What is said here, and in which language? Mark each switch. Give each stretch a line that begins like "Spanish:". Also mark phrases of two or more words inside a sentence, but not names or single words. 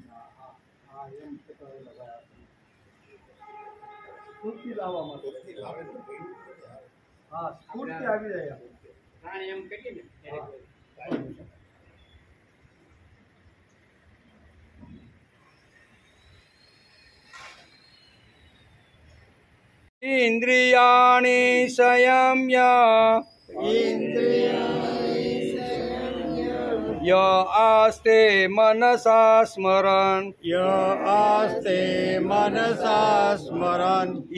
Gujarati: હા હા હા, એમ કહેતા હોય ભાઈ, સ્ફૂર્તિ લાવવા માટે. હા, સ્ફૂર્તિ આવી જાય એમ કહીએ ને.
Sanskrit: इंद्रियाणि संयम्य य आस्ते मनसा स्मरन् य आस्ते मनसा स्मरन्